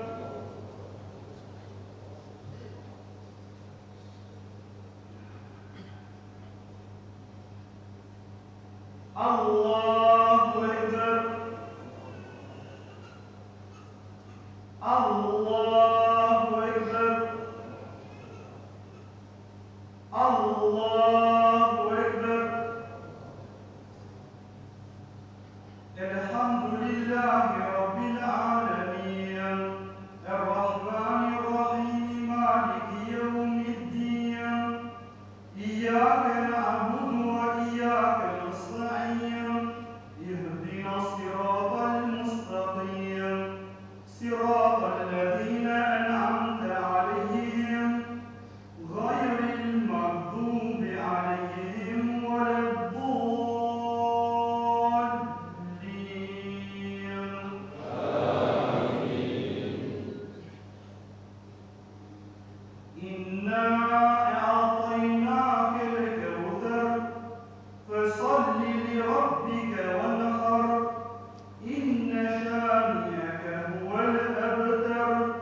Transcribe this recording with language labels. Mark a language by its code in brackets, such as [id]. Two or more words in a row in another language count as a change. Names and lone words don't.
[ar] الله أكبر. الله أكبر. الله أكبر. الحمد لله رب العالمين. الرحمن الرحيم مالك يوم الدين. إياك نعبد وإياك نستعين. اهدنا الصراط المستقيم. صراط الذين أنعمت عليهم. غير المغضوب عليهم ولا الضالين. إنا أعطيناك الكوثر فصل لربك وانحر إن شانئك هو الأبتر.